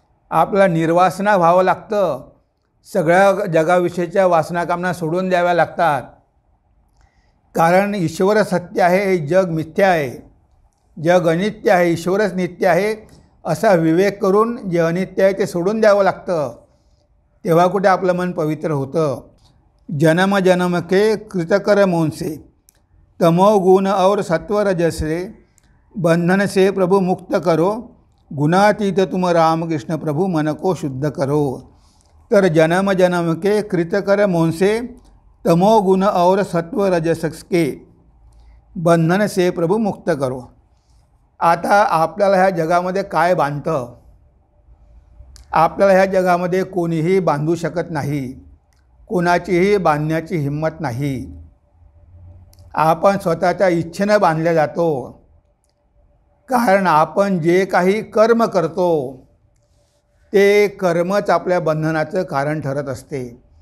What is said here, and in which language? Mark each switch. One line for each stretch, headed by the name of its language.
Marathi: आपला निर्वासना व्हावं लागतं. सगळ्या जगाविषयीच्या वासनाकामना सोडून द्याव्या लागतात. कारण ईश्वर सत्य आहे, हे जग मिथ्या आहे, जग अनित्य आहे, ईश्वरच नित्य आहे असा विवेक करून जे अनित्य आहे ते सोडून द्यावं लागतं. तेव्हा कुठे आपलं मन पवित्र होतं.
Hindi: जन्म जन्म के कृतकर मौन से, तमो गुण और सत्व रजस से, बंधन से प्रभु मुक्त करो, गुणातीत तुम रामकृष्ण प्रभु मन को शुद्ध करो. तर जन्म जन्म के कृतकर मौन से, तमो गुण और सत्व रजस के, बंधन से प्रभु मुक्त करो.
Marathi: आता आपल्याला ह्या जगामध्ये काय बांधतं? आपल्याला ह्या जगामध्ये कोणीही बांधू शकत नाही, कोणाचीही बांधण्याची हिंमत नाही. आपण स्वतःच्या इच्छेनं बांधल्या जातो. कारण आपण जे काही कर्म करतो ते कर्मच आपल्या बंधनाचं कारण ठरत असते.